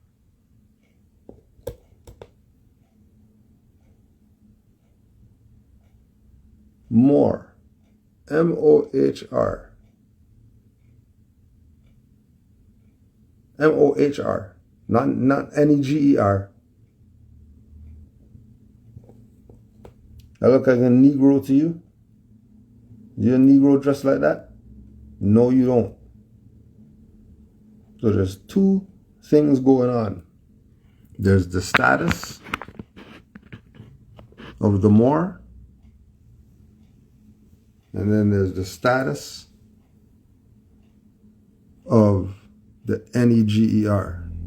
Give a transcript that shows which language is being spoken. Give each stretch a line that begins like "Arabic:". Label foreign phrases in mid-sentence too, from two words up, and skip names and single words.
English: Mohr, M-O-H-R. M-O-H-R, not N-E-G-E-R. I look like a Negro to you? You're a Negro dressed like that? No, you don't. So there's two things going on. There's the status of the Mohr, and then there's the status of the NEGER.